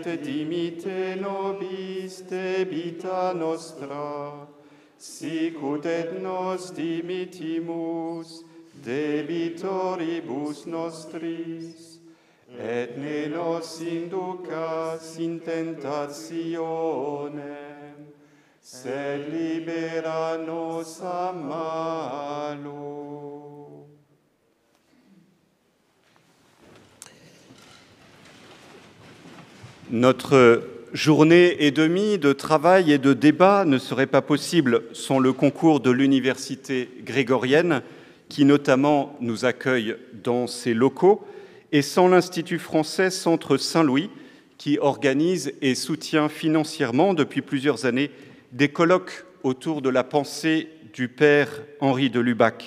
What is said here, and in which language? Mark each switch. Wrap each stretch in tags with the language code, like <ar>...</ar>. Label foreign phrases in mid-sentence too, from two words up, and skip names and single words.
<la>dimitte nobis debita nostra, sic ut et nos dimittimus debitoribus nostris, et ne nos inducas in tentationem, sed libera nos a malo.</la> <fr>Notre journée et demie de travail et de débat ne serait pas possible sans le concours de l'Université grégorienne, qui notamment nous accueille dans ses locaux, et sans l'Institut français Centre Saint-Louis, qui organise et soutient financièrement depuis plusieurs années des colloques autour de la pensée du père Henri de Lubac.</fr>